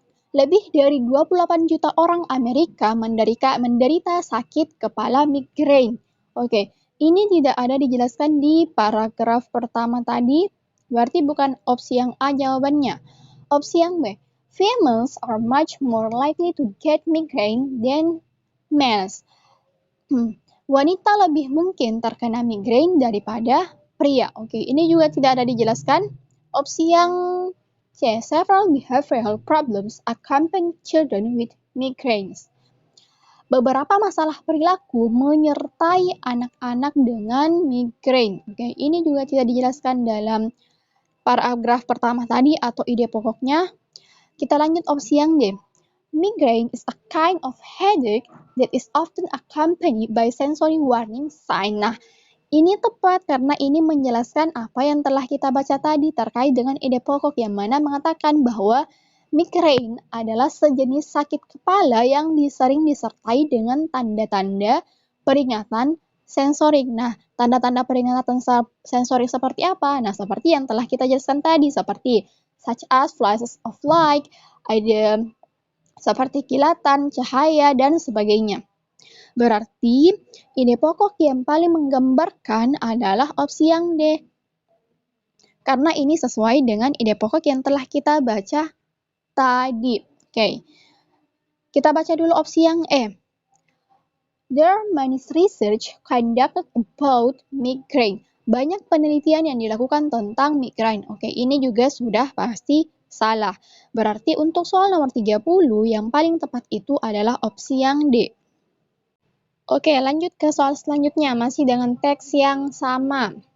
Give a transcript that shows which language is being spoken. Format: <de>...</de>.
<id>Lebih dari 28 juta orang Amerika menderita sakit kepala migraine. Oke, ini tidak ada dijelaskan di paragraf pertama tadi. Berarti bukan opsi yang A jawabannya. Opsi yang B.</id> <en>Females are much more likely to get migraine than males.</en> <id>Wanita lebih mungkin terkena migraine daripada pria. Oke, ini juga tidak ada dijelaskan. Opsi yang C.</id> <en>Several behavioral problems accompany children with migraines.</en> <id>Beberapa masalah perilaku menyertai anak-anak dengan migraine. Oke, ini juga tidak dijelaskan dalam paragraf pertama tadi atau ide pokoknya. Kita lanjut opsi yang D.</id> <en>Migraine is a kind of headache that is often accompanied by sensory warning sign.</en> <id>Nah, ini tepat karena ini menjelaskan apa yang telah kita baca tadi terkait dengan ide pokok yang mana mengatakan bahwa migraine adalah sejenis sakit kepala yang sering disertai dengan tanda-tanda peringatan sensorik. Nah, tanda-tanda peringatan sensorik seperti apa? Nah, seperti yang telah kita jelaskan tadi, seperti</id> <en>such as flashes of light,</en> <id>ada seperti kilatan, cahaya, dan sebagainya. Berarti, ide pokok yang paling menggambarkan adalah opsi yang D. karena ini sesuai dengan ide pokok yang telah kita baca tadi. Oke, kita baca dulu opsi yang E.</id> <en>There are many research conducted about migraine.</en> <id>Banyak penelitian yang dilakukan tentang migraine. Oke, ini juga sudah pasti salah. Berarti untuk soal nomor 30 yang paling tepat itu adalah opsi yang D. Oke, lanjut ke soal selanjutnya, masih dengan teks yang sama.</id>